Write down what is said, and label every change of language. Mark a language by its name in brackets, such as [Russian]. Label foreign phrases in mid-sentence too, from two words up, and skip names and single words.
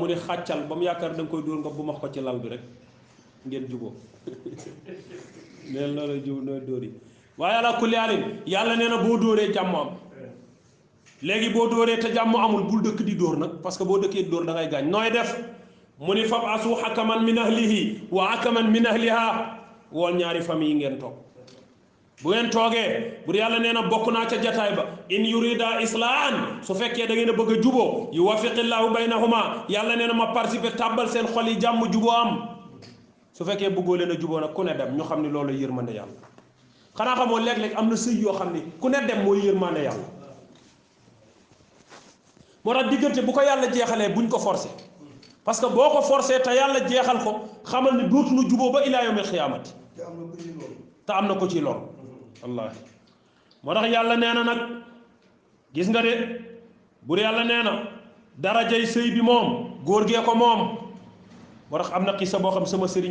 [Wolof] ne xàccal ba mu yaakaar da nga koy dóor nga bu max ko ci lal bi rek ngeen juboo neen loolu jub nooy dóor yi waaye [Arabic] على كل حال [Wolof] yàlla nee na boo dóoree jàmm am léegi boo dóoree te jàmm amul bul dëkk di dóor nag parce que boo dëkkee di dóor da ngay gaañ nooy def mu ni fab asu [Arabic] حكما من أهله وحكما من أهلها [Wolof] wool ñaari famille yi ngeen toog bu ngeen toogee bu yàlla nee na bokk naa ca jataay ba [Arabic] إن يريدا إصلاحا [Wolof] su fekkee da ngeen a bëgg a juboo [Arabic] يوفق الله بينهما [Wolof] yàlla nee na ma participer tàbbal seen xol yi jàmm juboo am su fekkee bëggoo leen a juboo nag ku ne dem ñu xam ne loolu yërmande yàlla xanaa xamoo léeg-léeg am na sëy yoo xam ne ku ne dem mooy yërmande yàlla moo tax diggante bu ko yàlla jeexalee buñ ko forcé parce que boo ko forcé te yàlla jeexal ko xamal ne dootuñu juboo ba [Arabic] إلى يوم القيامة [Wolof] te am na ko ci loolu wallaahi moo tax yàlla nee na nag gis nga de bur yàlla nee na darajay sëy bi moom góor gee ko moom moo tax am na xisa boo xam sama sëriñ